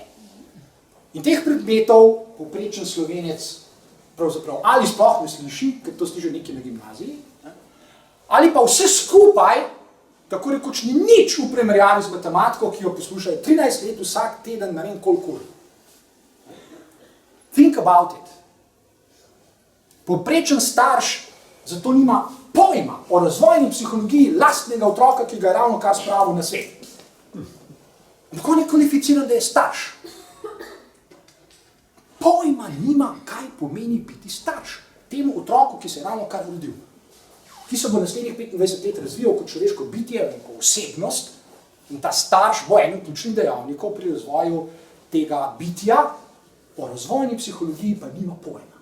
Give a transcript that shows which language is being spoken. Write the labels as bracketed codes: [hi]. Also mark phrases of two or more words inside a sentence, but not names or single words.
[sl] In teh predmetov povprečen Slovenec pravzaprav ali sploh ne sliši, ker to sliši nekje na gimnaziji, ali pa vse skupaj, tako rekoč ni nič v primerjavi z matematiko, ki jo poslušajo 13 let vsak teden, ne vem koliko ur. [en] Think about it. [sl] Povprečen starš zato nima pojma o razvojni psihologiji lastnega otroka, ki ga je ravno kar spravil na svet. Tako ne kvalificiran, da je starš. Pojma nima, kaj pomeni biti starš temu otroku, ki se je ravno kar rodil, ki se bo naslednjih 25 let razvijal kot človeško bitje, kot osebnost, in ta starš bo eden ključnih dejavnikov pri razvoju tega bitja, o razvojni psihologiji pa nima pojma.